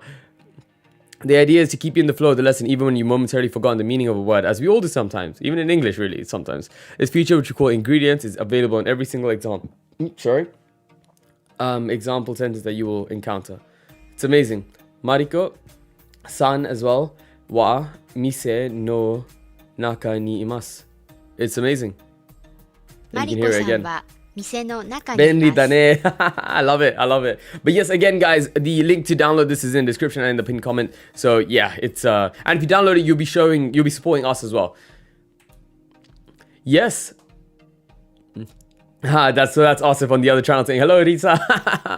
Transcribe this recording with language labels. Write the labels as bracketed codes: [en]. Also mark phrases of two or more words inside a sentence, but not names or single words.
[en] The idea is to keep you in the flow of the lesson even when you momentarily forgotten the meaning of a word, as we all do sometimes, even in English really sometimes. This feature, which we call ingredients, is available in every single example. Example sentence that you will encounter. It's amazing. [ja] Mariko san [en] as well [ja] は店の中にいます. [en] It's amazing. And you can hear it again. [ja] 店の中にいます。便利だね. [en] I love it. But yes, again, guys, the link to download this is in the description and in the pinned comment. So yeah, it's and if you download it, you'll be supporting us as well. Yes. That's Asif on the other channel saying, hello, Rita.